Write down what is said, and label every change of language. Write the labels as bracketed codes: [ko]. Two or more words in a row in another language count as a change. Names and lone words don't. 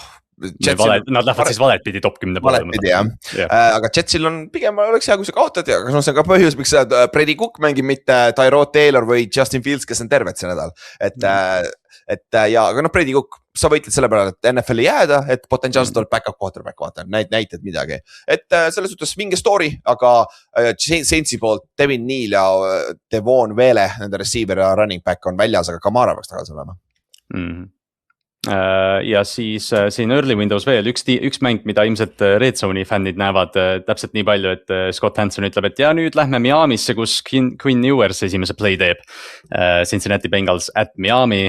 [et] nad lähevad siis valet pidi top 10 poole. Aga Jetsil on pigem oleks hea, kui sa kaotad ja see on ka põhjus, miks Brady Cook mängib mitte Tyrod Taylor või Justin Fields, kes on terved see nädal. Et ja, aga noh, Brady Cook, sa võitled selle peale, et NFL-i jääda, et potentsiaalselt tuleb [en] back-up quarterback, [et] vaata, näited midagi. Et selles suhtes mingi story, aga Saintsi poolt Devin Neal ja Devon Vele, nende receiver ja running back on väljas, aga Kamara peaks tagasi olema. Ja siis siin [en] early windows [et] veel üks mäng, mida ilmselt Red Zone'i fännid näevad täpselt nii palju, et Scott Hanson ütleb, et ja nüüd lähme Miami'sse, kus Quinn Ewers esimese play teeb. Cincinnati Bengals at Miami.